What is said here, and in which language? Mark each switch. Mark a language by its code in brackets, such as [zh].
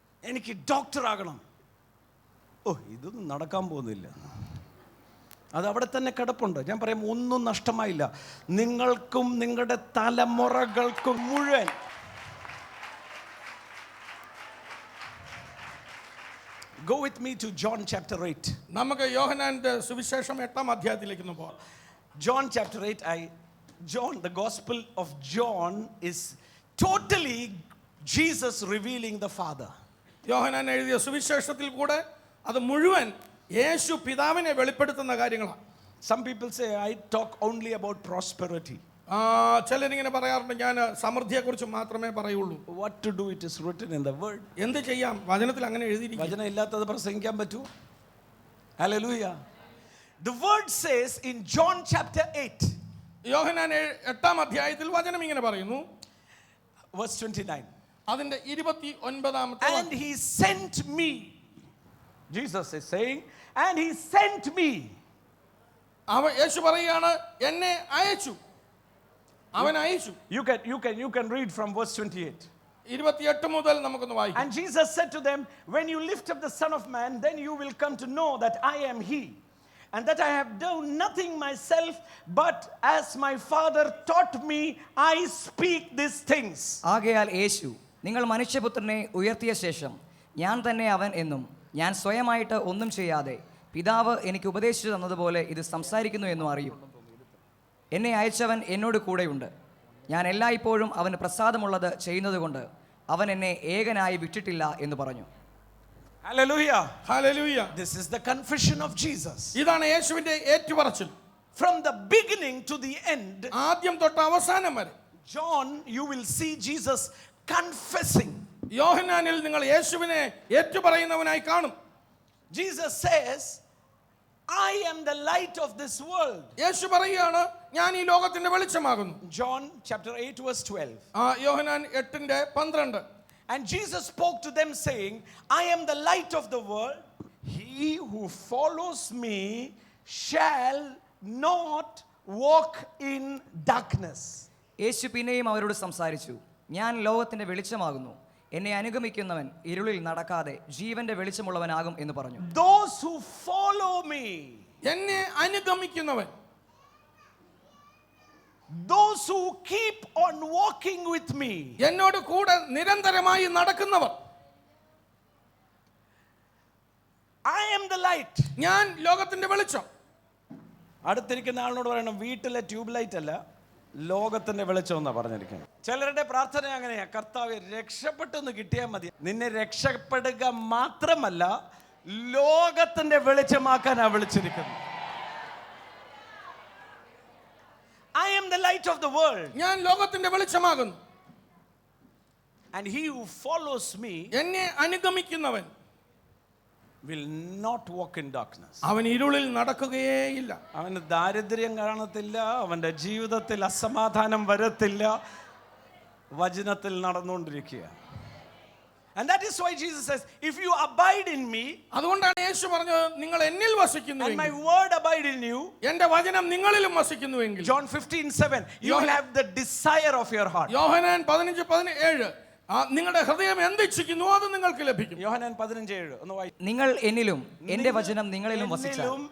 [ml] എനിക്ക് ഡോക്ടർ ആകണം. ഇതൊന്നും നടക്കാൻ പോകുന്നില്ല. അത് അവിടെ തന്നെ കിടപ്പുണ്ട്. ഞാൻ പറയാം, ഒന്നും നഷ്ടമായില്ല. നിങ്ങൾക്കും നിങ്ങളുടെ തലമുറകൾക്കും മുഴുവൻ. [en] Go with me to John chapter 8. [ml] നമുക്ക് യോഹന്നാന്റെ സുവിശേഷം 8-ാം അധ്യായത്തിലേക്ക് പോകാം. [en] John chapter 8. The Gospel of John is totally Jesus revealing the Father. [ml] യോഹന്നാൻ എഴുതിയ സുവിശേഷത്തിൽ കൂടെ അത് മുഴുവൻ യേശു പിതാവിനെ വെളിപ്പെടുത്തുന്ന കാര്യങ്ങളാണ്. [en] Some people say I talk only about prosperity. [ml] ചിലരിങ്ങനെ പറയാറുണ്ട്, ഞാൻ സമൃദ്ധിയെക്കുറിച്ച് മാത്രമേ പറയുള്ളൂ. [en] What to do? It is written in the word. [ml] എന്ത് ചെയ്യാം? വചനത്തിൽ അങ്ങനെ എഴുതിയിരിക്കുന്നു. വചനം ഇല്ലാത്തത് പ്രസംഗിക്കാൻ പറ്റൂ? Hallelujah. [en] The word says in John chapter 8, [ml] യോഹന്നാൻ 8-ാം അധ്യായത്തിൽ വചനം ഇങ്ങനെ പറയുന്നു, [en] verse 29. [ml] അതിന്റെ 29-ാമത്തെ [en] And he sent me. Jesus is saying, and he sent me. [ml] യേശു പറയുകയാണ്, എന്നെ അയച്ചു. അവൻ അയച്ചു. [en] You can read from verse 28. [ml] 28 മുതൽ നമുക്കൊന്ന് വായിക്കാം. [en] And Jesus said to them, when you lift up the Son of Man, then you will come to know that I am he, and that I have done nothing myself, but as my Father taught me, I speak these things. [ml] ആകയാൽ യേശു, നിങ്ങൾ മനുഷ്യപുത്രനെ ഉയർത്തിയ ശേഷം ഞാൻ തന്നെ അവൻ എന്നും ഞാൻ സ്വയമായിട്ട് ഒന്നും ചെയ്യാതെ പിതാവ് എനിക്ക് ഉപദേശിച്ചു തന്നതുപോലെ ഇത് സംസാരിക്കുന്നു എന്നും അറിയും. എന്നെ അയച്ചവൻ എന്നോട് കൂടെയുണ്ട്. ഞാൻ എല്ലായ്പ്പോഴും അവന് പ്രസാദമുള്ളത് ചെയ്യുന്നതുകൊണ്ട് അവൻ എന്നെ ഏകനായി വിട്ടിട്ടില്ല എന്ന് പറഞ്ഞു. [en] Hallelujah. Hallelujah. This is the confession of Jesus. [ml] ഇതാണ് യേശുവിന്റെ ഏറ്റുപറച്ചിൽ. [en] From the beginning to the end, [ml] ആദ്യം തൊട്ട് അവസാനം വരെ [en] John, you will see Jesus confessing. [ml] യോഹന്നാനിൽ നിങ്ങൾ യേശുവിനെ ഏറ്റുപറയുന്നവനായി കാണും. [en] Jesus says, I am the light of this world. [ml] യേശു പറയുകയാണ്, ഞാൻ ഈ ലോകത്തിന്റെ വെളിച്ചമാകുന്നു. [en] John chapter 8 verse 12. [ml] Yohannan 8:12. [en] And Jesus spoke to them saying, I am the light of the world. He who follows me shall not walk in darkness. [ml] യേശു പിന്നെയും അവരോട് സംസാരിച്ചു, ഞാൻ ലോകത്തിന്റെ വെളിച്ചമാകുന്നു. എന്നെ അനുഗമിക്കുന്നവൻ ഇരുളിൽ നടക്കാതെ ജീവന്റെ വെളിച്ചമുള്ളവനാകും എന്ന് പറഞ്ഞു. [en] Those who follow me, [ml] എന്നെ അനുഗമിക്കുന്നവൻ, [en] those who keep on walking with me, [ml] എന്നോട് കൂടെ നിരന്തരമായി നടക്കുന്നവർ. [en] I am the light. [ml] ഞാൻ ലോകത്തിന്റെ വെളിച്ചം. അടുത്തിരിക്കുന്ന ആളിനോട് പറയണം, വീട്ടിലെ ട്യൂബ് ലൈറ്റ് അല്ല, ലോകത്തിന്റെ വെളിച്ചം എന്നാ പറഞ്ഞിരിക്കുന്നത്. ചിലരുടെ പ്രാർത്ഥന അങ്ങനെയാ, കർത്താവേ രക്ഷപ്പെട്ടെന്ന് കിട്ടിയാൽ മതി. നിന്നെ രക്ഷപ്പെടുക മാത്രമല്ല, ലോകത്തിന്റെ വെളിച്ചമാക്കാനാ വിളിച്ചിരിക്കുന്നത്. [en] I am the the light of the world. [ml] ഞാൻ ലോകത്തിന്റെ വെളിച്ചമാകുന്നു. [en] And he who follows me [ml] എന്നെ അനുഗമിക്കുന്നവൻ [en] will not walk in darkness. [ml] അവൻ ഇരുളിൽ നടക്കുകയേയില്ല. അവന് ദാരിദ്ര്യം കാണത്തില്ല, അവന്റെ ജീവിതത്തിൽ അസമാധാനം വരത്തില്ല, വചനത്തിൽ നടന്നുകൊണ്ടിരിക്കുക. [en] And that is why Jesus says, if you abide in me, [ml] അതുകൊണ്ടാണ് യേശു പറഞ്ഞത്, നിങ്ങൾ എന്നിൽ [en] and my [ml] വസിക്കുന്നുവെങ്കിൽ, [en] word abide in you, [ml] എന്റെ വചനം നിങ്ങളിലും വസിക്കുന്നുവെങ്കിൽ, [en] John 15:7, you will have the desire of your heart. [ml] യോഹന്നാൻ 15:17, നിങ്ങളുടെ ഹൃദയം എന്തിച്ഛിക്കുന്നു അത് നിങ്ങൾക്ക് ലഭിക്കും. യോഹന്നാൻ 15:7 ഒന്ന് വായി. നിങ്ങൾ എന്നിലും എന്റെ വചനം നിങ്ങളിലും വസിച്ചാൽ,